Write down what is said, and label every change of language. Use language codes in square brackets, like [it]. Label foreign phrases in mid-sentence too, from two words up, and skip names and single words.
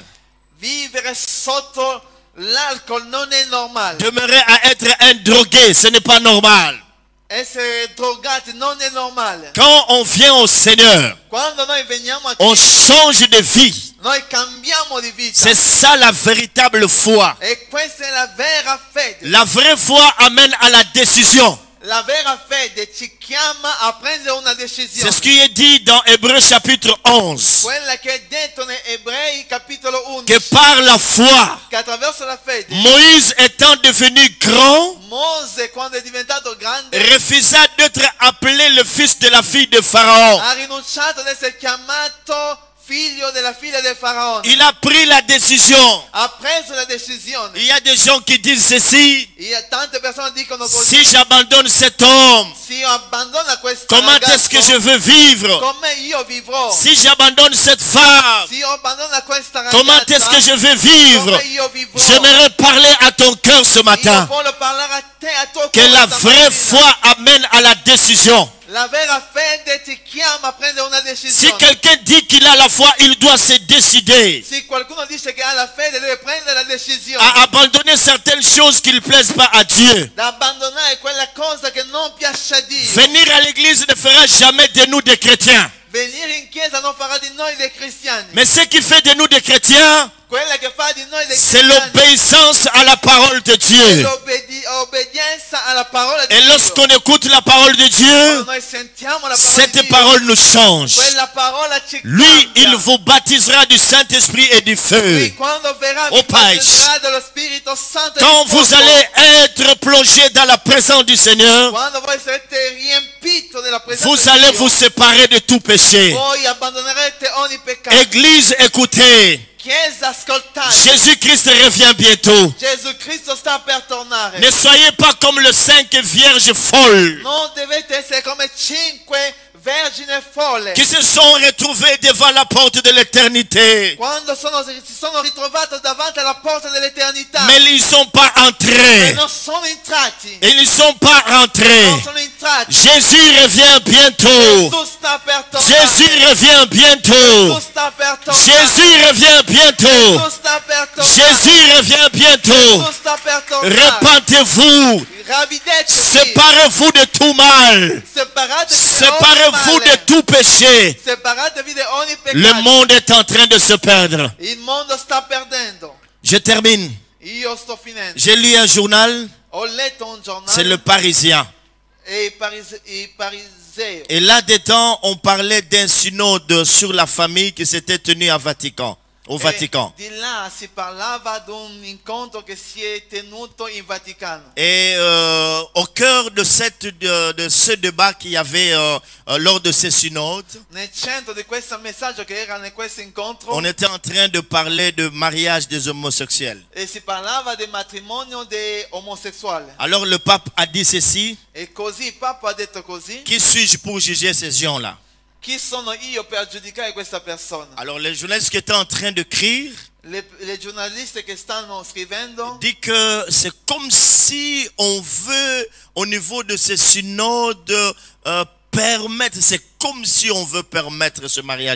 [it] Vivere sotto l'alcol non è normale. [fr] Demeurer à être un drogué, ce n'est pas normal. [it] Essere drogati non è normale. [fr] Quand on vient au Seigneur, [it] Quando noi veniamo a [fr] on [it] Cristo, [fr] change de vie. [it] noi cambiamo di vita. [fr] C'est ça la véritable foi. [it] E questa è la vera fede. [fr] La vraie foi amène à la décision. [it] La vera fede ci chiama a prendere una decisione. [fr] C'est ce qui est dit dans Hébreux chapitre 11. [it] Quella che è detto in Ebrei capitolo 11. [fr] Que par la foi, [it] Che attraverso la fede [fr] Moïse étant devenu grand, [it] Mose, quando è diventato grande, [fr] refusa d'être appelé le fils de la fille de Pharaon. [it] ha rinunciato ad essere chiamato figlio della figlia del faraone. [fr] Il a pris la décision. [it] Ha preso la decisione. [fr] Il y a des gens qui disent ceci: [it] Tante persone dicono così. [fr] si j'abandonne cet homme, [it] Se io abbandono questo [fr] comment est-ce que je veux vivre? [it] come io vivrò? [fr] Si j'abandonne cette femme, [it] Se io abbandono questa [fr] comment [it] ragazza, [fr] est-ce que je veux vivre? [it] come io vivrò? [fr] J'aimerais parler à ton cœur ce [it] Io [fr] matin. [it] voglio parlare a te, a tuo [fr] Que [it] cuore [fr] la vraie [it] stamattina. [fr] foi amène à la décision. [it] La vera fede ti chiama a prendere una [fr] Si [it] decisione. [fr] quelqu'un dit qu'il a la foi, il doit se décider [it] Se qualcuno dice che ha la fede, deve prendere la decisione [fr] à abandonner certaines choses qui ne plaisent pas à Dieu. [it] da abbandonare quella cosa che non piace a Dio. [fr] Venir à l'église ne fera jamais de nous des chrétiens. [it] Venire in chiesa non farà di noi dei cristiani. [fr] Mais ce qui fait de nous des chrétiens, [it] Quella che fa di noi dei [fr] c'est [it] cristiani [fr] l'obéissance à la parole de [it] è [fr] Dieu. [it] l'obbedienza alla parola di [fr] Et [it] Dio. [fr] lorsqu'on écoute la parole de Dieu, [it] Quando noi sentiamo la parola di [fr] cette [it] Dio, [fr] parole nous change. [it] quella parola ci [fr] Lui, [it] cambia. [fr] il vous baptisera du Saint-Esprit et du feu. [it] Lui, quando verrà, [fr] Au [it] vi [fr] Père, [it] battezzerà dello Spirito Santo e [fr] quand [it] di [fr] vous [it] fuoco. [fr] allez être plongé dans la présence du Seigneur, [it] Quando voi sarete riempito della presenza [fr] vous [it] di [fr] allez [it] Dio, [fr] vous séparer de tout péché. [it] voi abbandonerete ogni peccato. [fr] Église, écoutez, [it] Chiesa, ascoltate. [fr] Jésus-Christ revient bientôt. [it] Gesù Cristo sta per tornare. [fr] Ne soyez pas comme les 5 vierges folles [it] Non dovete essere come 5 vergini folle. [fr] qui se sont retrouvées devant la porte de l'éternité. [it] Quando si sono ritrovate davanti alla porta dell'eternità. [fr] Mais ils ne sont pas [it] E [fr] entrés. [it] non sono entrati. [fr] Ils ne sont pas rentrés. [it] Non sono entrati. [fr] Jésus revient bientôt. [it] Gesù sta per tornare. [fr] Jésus revient bientôt. [it] Gesù sta per tornare. [fr] Jésus revient bientôt. [it] Gesù sta per tornare. [fr] Jésus revient bientôt. [it] Gesù sta per tornare. [fr] Repentez-vous. [it] Ravvedetevi. [fr] Séparez-vous de tout mal. [it] Separatevi da ogni [fr] Séparez-vous de [it] male. [fr] tout péché. [it] Separatevi da ogni [fr] Le [it] peccato. [fr] monde est en train de se perdre. [it] Il mondo sta perdendo. [fr] Je termine. [it] Io sto finendo. [fr] J'ai lu un journal, [it] Ho letto un giornale. [fr] c'est le Parisien. [it] E i farisei. [fr] Et là-dedans, on parlait d'un synode sur la famille qui s'était tenu au Vatican. [it] Di là si parlava di un incontro che si è tenuto in Vaticano. [fr] Et au cœur de ce débat qu'il y avait lors de ces synodes, [it] Nel centro di questo messaggio che era in questo incontro [fr] on était en train de parler de mariage des homosexuels. [it] si parlava del matrimonio dei omosessuali. [fr] Alors le pape a dit ceci: [it] E così il Papa ha detto così: [fr] qui suis-je pour juger ces gens-là? [it] chi sono io per giudicare questa persona? [fr] Alors les journalistes qui étaient en train de crier [it] Le giornaliste che stanno scrivendo [fr] dit que c'est comme si on veut au niveau de ces synodes permettre, c'est comme si on veut permettre ce mariage.